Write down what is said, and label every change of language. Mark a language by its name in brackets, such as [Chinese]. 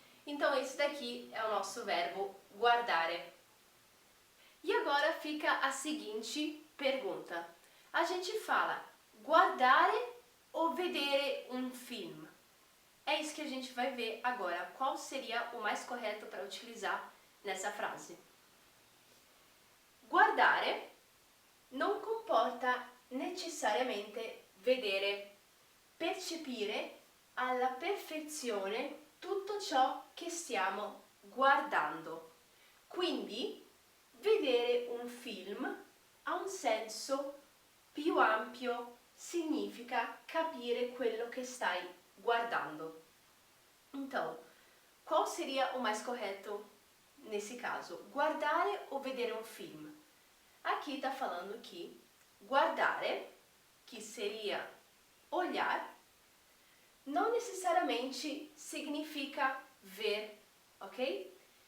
[Portuguese] Então esse daqui é o nosso verbo guardare. E agora fica a seguinte pergunta. A gente fala guardare ou vedere um film? É isso que a gente vai ver agora. Qual seria o mais correto para utilizar nessa frase? [Italian] Guardare non comporta necessariamente vedere, percepire alla perfezione tutto ciò che stiamo guardando. Quindi, vedere un film ha un senso più ampio, significa capire quello che stai guardando. [Portuguese] Então, qual seria o mais correto nesse caso? Guardare ou vedere um film? Aqui está falando que guardare, que seria olhar, não necessariamente significa ver, ok?